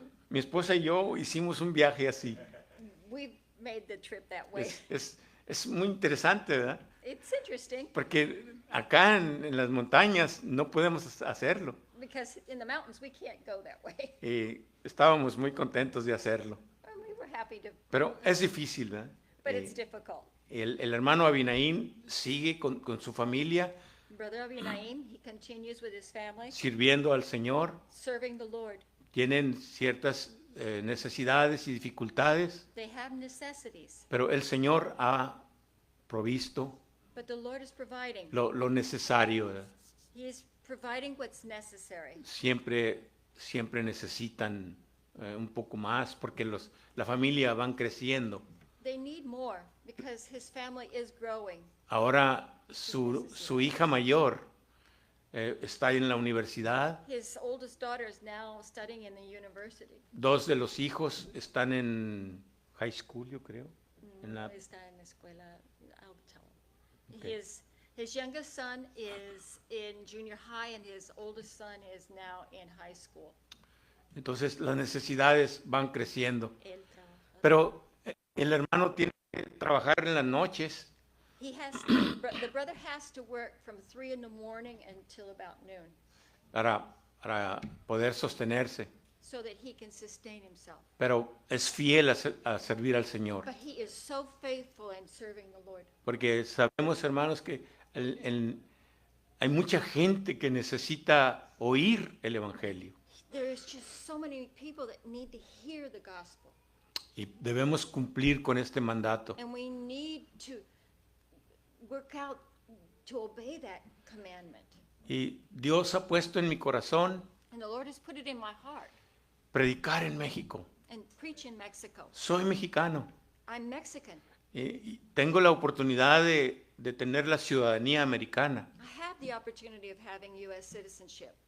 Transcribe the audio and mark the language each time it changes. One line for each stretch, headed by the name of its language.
Spanish: Mi esposa y yo hicimos un viaje así.
English: We've made the trip that way.
Spanish: Es muy interesante, ¿verdad?
English: It's interesting
Spanish: Porque acá en las montañas no podemos hacerlo.
English: because in the mountains we can't go that way.
Spanish: Y estábamos muy contentos de hacerlo.
English: And we were happy to,
Spanish: Pero es difícil, ¿verdad?
English: but it's difficult.
Spanish: El hermano Abinaín sigue con su familia
English: Brother Abi Naim, he continues with his family,
Spanish: sirviendo al Señor.
English: serving the Lord.
Spanish: Tienen ciertas necesidades y dificultades,
English: They have necessities,
Spanish: pero el Señor ha provisto
English: but the Lord is providing.
Spanish: lo necesario, ¿verdad?
English: He is providing what's necessary.
Spanish: Siempre necesitan un poco más porque la familia van creciendo.
English: They need more because his family is growing.
Spanish: Ahora su hija mayor está en la universidad.
English: His oldest daughter is now studying in the university.
Spanish: 2 de los hijos están en high school, yo creo. Está en la escuela,
English: I'll tell him. Okay. His youngest son is in junior high and his oldest son is now in high school.
Spanish: Entonces las necesidades van creciendo. Él trabaja. Pero el hermano tiene que trabajar en las noches
English: The brother has to work from 3 in the morning until about noon
Spanish: para poder sostenerse.
English: so that he can sustain himself.
Spanish: Pero es fiel a servir al Señor.
English: But he is so faithful in serving the Lord.
Spanish: Porque sabemos, hermanos, que hay mucha gente que necesita oír el Evangelio.
English: There's just so many people that need to hear the gospel.
Spanish: Y debemos cumplir con este mandato.
English: And we need to work out to obey that commandment.
Spanish: Y Dios ha puesto en mi corazón
English: And the Lord has put it in my heart
Spanish: predicar en México.
English: and preach in Mexico.
Spanish: Soy mexicano.
English: I'm Mexican.
Spanish: Y tengo la oportunidad de tener la ciudadanía americana.
English: I have the opportunity of having U.S. citizenship.